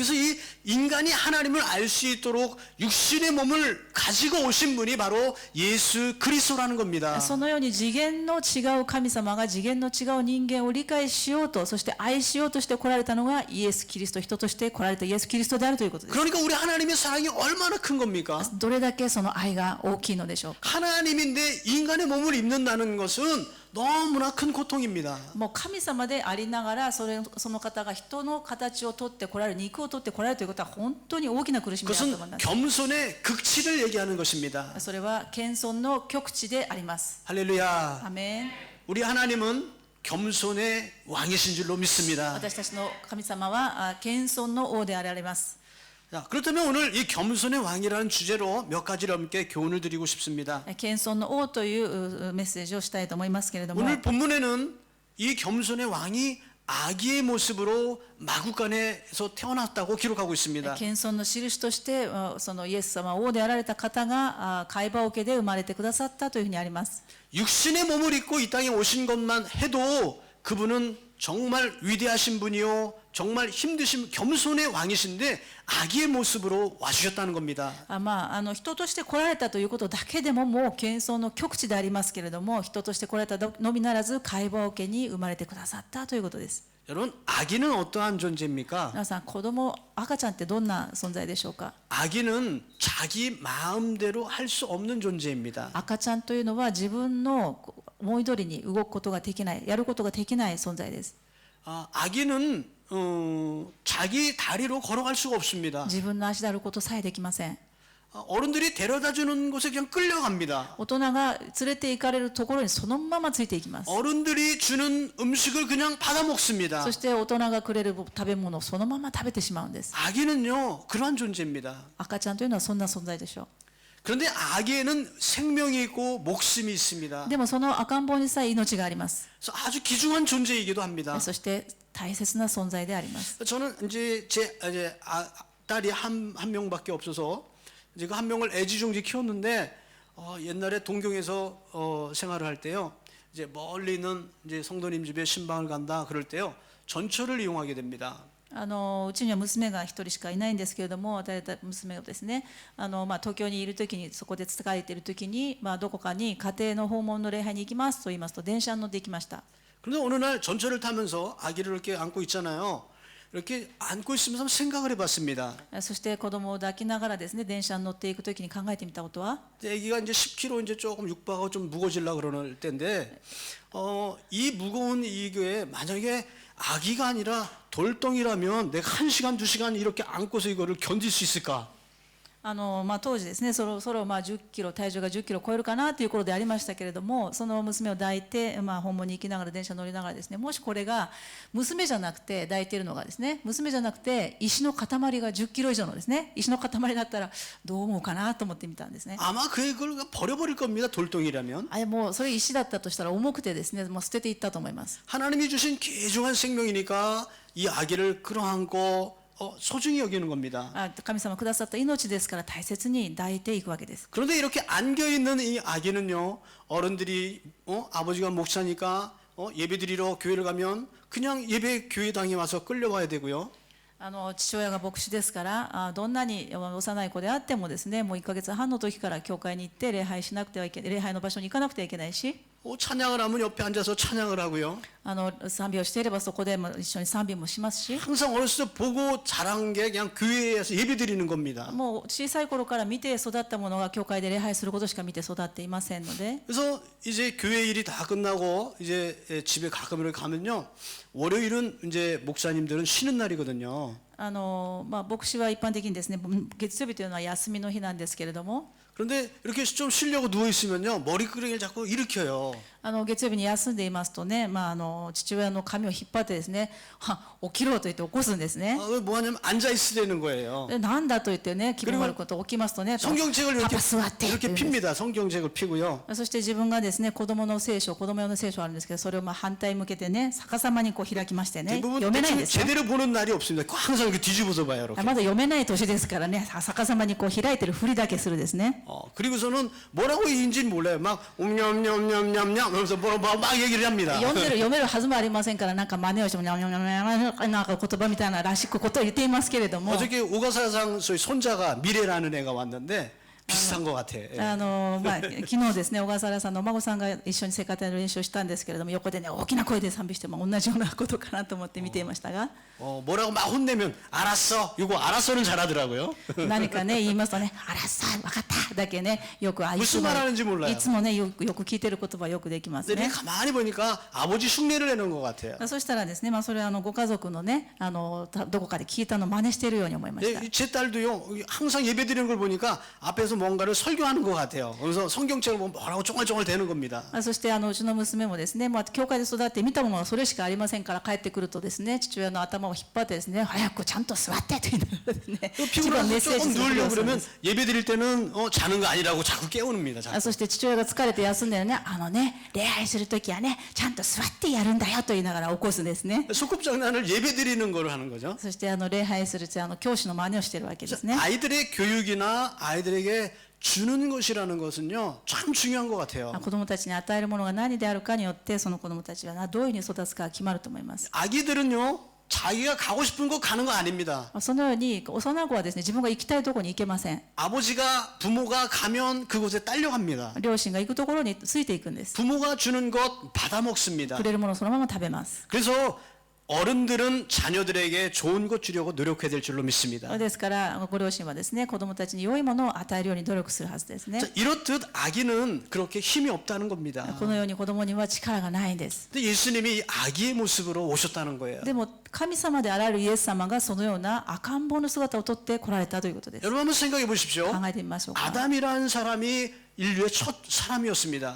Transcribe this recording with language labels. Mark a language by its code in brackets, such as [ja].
[ko] 그래서 이 인간이 하나님을 알 수 있도록 육신의 몸을 가지고 오신 분이 바로 예수 그리스도라는 겁니다. [ja] そのように次元の違う神様が次元の違う人間を理解しようと、そして愛しようとして来られたのがイエス・キリスト、人として来られたイエス・キリストであるということです。 [ko] 그러니까 우리 하나님의 사랑이 얼마나 큰 겁니까? [ja] どれだけその愛が大きいのでしょうか。 [ko] 하나님인데 인간의 몸을 입는다는 것은 너무나 큰 고통입니다. [ja] もう神様でありながらその方が人の形をとって来られる、肉をとって来られるということは本当に大きな苦しみだと思い [ko] 그것은 [ja] ます。 [ko] 겸손의 극치를 얘기하는 것입니다. [ja] それは謙遜の極致であります。 [ko] 할렐루야. [ja] アメン。 [ko] 우리 하나님은 겸손의 왕이신 줄로 믿습니다. [ja] 私たちの神様は謙遜の王であられます。 [ko] 자, 그렇다면 오늘 이 겸손의 왕이라는 주제로 몇 가지를 함께 교훈을 드리고 싶습니다. [ja] 謙遜の王というメッセージをしたいと思いますけれども、 [ko] 오늘 본문에는 이 겸손의 왕이 아기의 모습으로 마구간에서 태어났다고 기록하고 있습니다. [ja] 謙遜の印としてそのイエス様王であられた方が海馬桶で生まれてくださったというふうにあります。 [ko] 육신의 몸을 입고 이 땅에 오신 것만 해도 그분은 정말 위대하신 분이요, 정말 힘드신 겸손의 왕이신데 아기의 모습으로 와주셨다는 겁니다. [ja] 人として来られたということだけでももう謙遜の極致でありますけれども、人として来られたのみならず海馬桶に生まれてくださったということです。 [ko] 여러분, 아기는 어떠한 존재입니까? [ja] 皆さん、赤ちゃんってどんな存在でしょうか。 [ko] 아기는 자기 마음대로 할 수 없는 존재입니다. [ja] 赤ちゃんというのは自分の思い通りに動くことができない、やることができない存在です。 [ko] 아기는 자기 다리로 걸어갈 수가 없습니다. [ja] 自分の足であることさえできません。 [ko] 어른들이 데려다 주는 곳에 그냥 끌려갑니다. [ja] 大人が連れて行かれるところにそのままついていきます。 [ko] 어른들이 주는 음식을 그냥 받아 먹습니다. [ja] そして大人がくれる食べ物をそのまま食べてしまうんです。 [ko] 아기는요, 그러한 존재입니다. [ja] 赤ちゃんというのはそんな存在でしょう。 [ko] 그런데 아기에는 생명이 있고 목숨이 있습니다. [ja] でもその赤ん坊にさえ命があります。 [ko] 그래서 아주 귀중한 존재이기도 합니다. [ja] そして大切な存在であります。 [ko] 저는 이제 딸이 한 명밖에 없어서 이제 그 한 명을 애지중지 키웠는데 옛날에 동경에서 생활을 할 때요. 이제 멀리 있는 이제 성도님 집에 신방을 간다 그럴 때요. 전철을 이용하게 됩니다. [ja] うちには娘が一人しかいないんですけれども、与えた娘をですね、東京にいるときに、そこで疲れているときに、どこかに家庭の訪問の礼拝に行きますと言いますと、電車に乗って行きました。 [ko] 그런데 어느 날 전철을 타면서 아기를 이렇게 안고 있잖아요. 이렇게 안고 있으면서 생각을 해봤습니다. [ja] そして子供を抱きながらですね、電車に乗っていくときに考えてみたことは、 [ko] 아기가 이제 10kg 이제 조금 육박하고 좀 무거워지려 그러는 때인데, 이 무거운 이거에 만약에 아기가 아니라 돌덩이라면 내가 1시간, 2시간 이렇게 안고서 이거를 견딜 수 있을까? [ja] 当時ですね、そろそろ10キロ、体重が10キロ超えるかなという頃でありましたけれども、その娘を抱いて、訪問に行きながら電車に乗りながらですね、もしこれが娘じゃなくて抱いているのがですね、娘じゃなくて石の塊が10キロ以上のですね、石の塊だったらどう思うかなと思ってみたんですね。 [ko] 아마 그 애를 버려버릴 겁니다. 돌덩이라면. [ja] もうそれ石だったとしたら重くてですね、もう捨てていったと思います。 [ko] 하나님이 주신 귀중한 생명이니까 이 아기를 끌어안고 소중히 여기는 겁니다. [ja] 神様くださった命ですから大切に抱いていくわけです。 [ko] 그런데 이렇게 안겨 있는 이 아기는요, 어른들이 아버지가 목사니까 예배드리러 교회를 가면 그냥 예배 교회당에 와서 끌려와야 되고요. [ja] 父親が牧師ですから、どんなに幼い子であってもですね、もう1ヶ月半の時から教会に行って礼拝しなくてはいけない、礼拝の場所に行かなくてはいけないし、 [ko] 찬양을 하면 옆에 앉아서 찬양을 하고요. [ja] 賛美をしていればそこでも一緒に賛美もしますし、 [ko] 항상 어렸을 때 보고 자란 게 그냥 교회에서 예배드리는 겁니다. [ja] もう小さい頃から見て育ったものが教会で礼拝することしか見て育っていませんので、 [ko] 그래서 이제 교회 일이 다 끝나고 이제 집에 가끔 이렇게 가면요, 월요일은 이제 목사님들은 쉬는 날이거든요. [ja] 牧師は一般的にですね、月曜日というのは休みの日なんですけれども、 [ko] 그런데 이렇게 좀 쉬려고 누워 있으면요, 머리끄댕이를 자꾸 일으켜요. [ja] 月曜日に休んでいますとね、父親の髪を引っ張ってですね、起きろと言って起こすんですね。 [ko] 뭐 하냐면 앉아 있으라는 거예요. [ja] でなんだと言ってね、気分悪いこと起きますとね、 [ko] 성경책을 [ja] パパ座ってって言うんです。 [ko] 핍니다. 성경책을 피고요. [ja] そして自分がですね、子供用の聖書あるんですけど、それを反対向けてね、逆さまにこう開きましてね、 [ko] 대부분 [ja] 読めないん [ko] 대충 [ja] ですよ。 [ko] 제대로 보는 날이 없습니다. 항상 이렇게 뒤집어서 봐요. 이렇게. [ja] まだ読めない年ですからね、逆さまにこう開いてるふりだけするですね。 [ko] 그리고서는 뭐라고 얘기인지는 몰라요. 막 옴냠냠냠냠냠 하면서 막 얘기를 합니다. [ja] 読めるはずもありませんから、なんか真似をしてもなんか言葉みたいならしくことを言っていますけれども、 [ko] 어저께 오가사상 소위 손자가 미래라는 애가 왔는데 비슷한 것 같아. [ja] 昨日ですね、小笠原さんのお孫さんが一緒に聖歌隊の練習をしたんですけれども、横でね、大きな声で賛美しても同じようなことかなと思って見ていましたが、 [ko] 뭐라고 막 혼내면 알았어. 이거 알았어는 잘하더라고요. [ja] 何かね言いますとね、あらさ分かっただけね、よく [ko] 무슨 말 하는지 몰라요. [ja] いつもねよく聞いてる言葉よくできます [ko] 근데 [ja] ね。 [ko] 가만히 보니까 아버지 흉내를 내는 것 같아요. [ja] そしたらですね、それはご家族のね、どこかで聞いたのを真似しているように思いました。 [ko] 제 딸도요, 항상 예배드리는 걸 보니까 앞에서 뭔가를 설교하는 것 같아요. 그래서 성경책을 보면 뭐라고 쫑알쫑알 대는 겁니다. [ja] そしてうちの娘もですね、教会で育って見たものはそれしかありませんから、帰ってくるとですね、父親の頭を引っ張ってですね、早くちゃんと座ってと言いながらですね、一番メッ [ko] 피곤해서 [ja] セージ [ko] 조금 [ja] するふりを [ko] 누우려고 [ja] するんで [ko] 그러면 [ja] す。 [ko] 예배드릴 때는 자는 거 아니라고 자꾸 깨우는입니다. 자꾸. [ja] そして父親が疲れて休んでね、礼拝するときはね、ちゃんと座ってやるんだよと言いながら起こすんですね。 [ko] 소꿉장난을 예배드리는 걸 하는 거죠. [ja] そして礼拝する教師の真似をしているわけですね。 [ko] 아이들의 교육이나 아이들에게 주는 것이라는 것은요, 참 중요한 것 같아요. [ja] 子供たちに与えるものが何であるかによって、その子供たちはどういうふうに育つかが決まると思います。 [ko] 아기들은요, 자기가 가고 싶은 곳 가는 거 아닙니다. [ja] そのように幼い子はですね、自分が行きたいところに行けません。 [ko] 아버지가 부모가 가면 그곳에 딸려갑니다. [ja] 両親が行くところについていくんです。 [ko] 부모가 주는 것 받아 먹습니다. [ja] くれるものをそのまま食べます。 [ko] 그래서 어른들은 자녀들에게 좋은 것 주려고 노력해야 될 줄로 믿습니다. [ja] ですからご両親はですね、子供たちに良いものを与えるように努力するはずですね。 [ko] 자, 이렇듯 아기는 그렇게 힘이 없다는 겁니다. [ja] このように子供には力がないんです。 [ko] 근데 예수님이 아기의 모습으로 오셨다는 거예요. [ja] でも神様であられるイエス様がそのような赤ん坊の姿をとって来られたということです。 [ko] 여러분 한번 생각해 보십시오. [ja] 考えてみましょうか。 [ko] 아담이라는 사람이 인류의 첫 사람이었습니다.